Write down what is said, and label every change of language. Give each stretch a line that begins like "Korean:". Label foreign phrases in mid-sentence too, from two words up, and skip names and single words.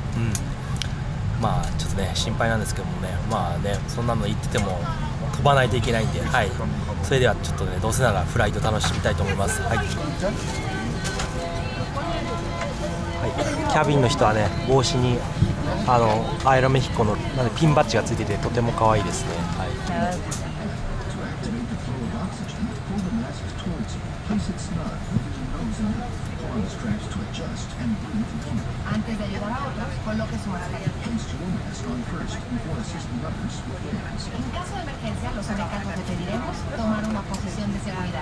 Japanese: ちょっとね、心配なんですけどもね、そんなの言ってても飛ばないといけないんで、はい。それではちょっとね、どうせならフライト楽しみたいと思います。はい。はい、キャビンの人はね、帽子にアエロメヒコのピンバッジがついててとても可愛いですね。はい。
Spanish: Antes de ayudar a otros, coloque su mascarilla. En caso de emergencia, los americanos le pediremos tomar una posición de seguridad.